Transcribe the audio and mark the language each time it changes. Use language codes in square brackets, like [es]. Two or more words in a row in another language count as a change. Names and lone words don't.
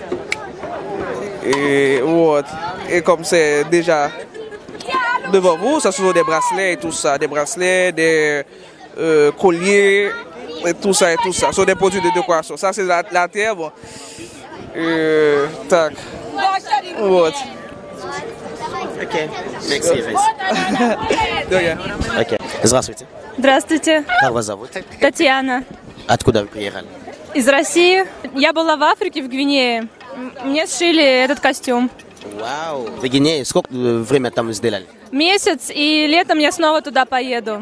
[fr] Et comme c'est déjà devant vous, ça sont des bracelets et tout ça, des bracelets, des colliers et tout ça et tout ça. Ce sont des produits de décoration. Ça c'est la terre. Bon. Tac. [ru] Вот. [fr] Ok. Merci. De rien. [ru] Ok. Здравствуйте. Здравствуйте, Как вас зовут? Татьяна. Откуда вы приехали? Из России. Я была в Африке, в Гвинее. Мне сшили этот костюм. Вау. В Гвинее сколько время там сделали? Месяц, и летом я снова туда поеду.